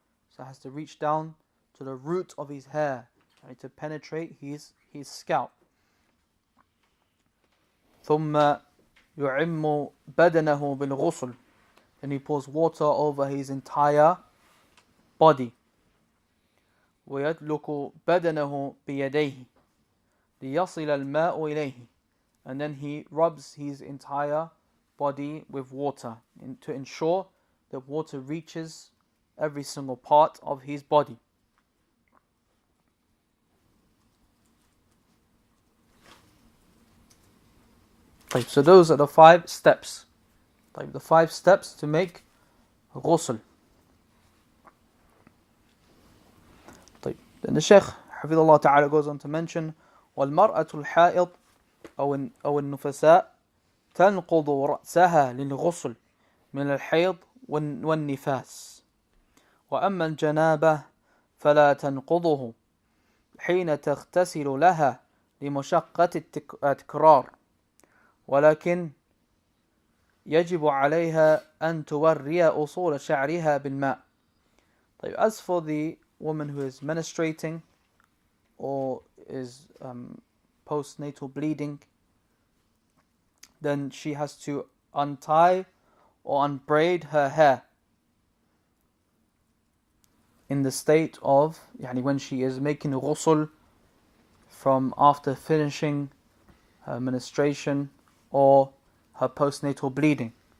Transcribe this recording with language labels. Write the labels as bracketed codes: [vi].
[en] So it has to reach down to the root of his hair, to penetrate his scalp. [ar] ثم يعم بدنه بالغسل. [en] Then he pours water over his entire body. [ar] ويدلك بدنه بيديه ليصل الماء إليه. [en] And then he rubs his entire body with water to ensure that water reaches every single part of his body. So those are the 5 steps. The 5 steps to make ghusl. Then the Shaykh Hafidhullah Ta'ala goes on to mention [ar] وَالْمَرْأَةُ الْحَائِض أو النُّفَسَاء تنقض رأسها للغسل من الحيض والنفاس وأما الجنابة فلا تنقضه حين تغتسل لها لمشقة التكرار ولكن يجب عليها أن توري أصول شعرها بالماء. [en] As for the woman who is menstruating or is postnatal bleeding, then she has to untie or unbraid her hair in the state of when she is making ghusl from after finishing her menstruation or her postnatal bleeding.